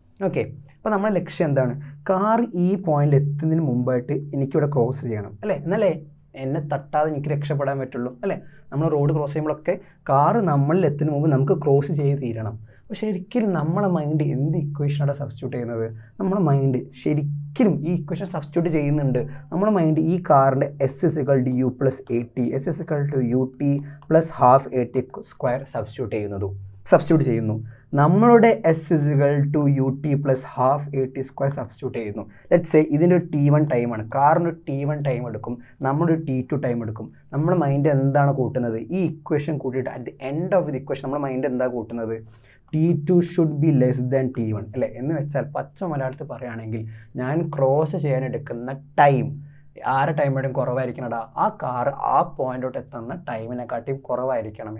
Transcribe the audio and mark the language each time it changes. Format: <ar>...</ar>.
<ml>Okay, അപ്പോൾ നമ്മുടെ ലക്ഷ്യം എന്താണ്? കാർ ഈ പോയിന്റിൽ എത്തുന്നതിന് മുമ്പായിട്ട് എനിക്കിവിടെ ക്രോസ് ചെയ്യണം അല്ലേ, എന്നല്ലേ എന്നെ തട്ടാതെ എനിക്ക് രക്ഷപ്പെടാൻ പറ്റുള്ളൂ അല്ലേ. നമ്മൾ റോഡ് ക്രോസ് ചെയ്യുമ്പോഴൊക്കെ കാറ് നമ്മളിൽ എത്തുന്നതിന് മുമ്പ് നമുക്ക് ക്രോസ് ചെയ്ത് തീരണം. പക്ഷെ ഒരിക്കലും നമ്മളെ മൈൻഡ് എന്ത് ഇക്വേഷനാണ് സബ്സ്റ്റിറ്റ്യൂട്ട് ചെയ്യുന്നത്? നമ്മുടെ മൈൻഡ് ശരിക്കും ഈ ഇക്വേഷൻ സബ്സ്റ്റിറ്റ്യൂട്ട് ചെയ്യുന്നുണ്ട്. നമ്മുടെ മൈൻഡ് ഈ കാറിൻ്റെ S = U + AT, S = UT + ½ AT square substitute ചെയ്യുന്നു. നമ്മളുടെ S = UT + ½ AT square substitute ചെയ്യുന്നു.</ml> <en>let's say</en> <ml>ഇതിൻ്റെ ഒരു T1 ടൈമാണ്, കാറിന് T1 ടൈം എടുക്കും, നമ്മുടെ T2 ടൈം എടുക്കും. നമ്മുടെ മൈൻഡ് എന്താണ് കൂട്ടുന്നത്? ഈ ഇക്വേഷൻ കൂട്ടിയിട്ട്</ml> <en>at the end of the equation</en> <ml>നമ്മുടെ മൈൻഡ് എന്താ കൂട്ടുന്നത്?</ml> <en>T2 should be less than T1</en> <ml>അല്ലേ. എന്ന് വെച്ചാൽ പച്ച മലയാളത്തിൽ പറയുകയാണെങ്കിൽ ഞാൻ ക്രോസ് ചെയ്യാൻ എടുക്കുന്ന ടൈം ആരുടെ ടൈമിനും കുറവായിരിക്കണടാ, ആ കാർ ആ പോയിന്റോട്ട് എത്തുന്ന ടൈമിനെക്കാട്ടിയും കുറവായിരിക്കണം.</ml>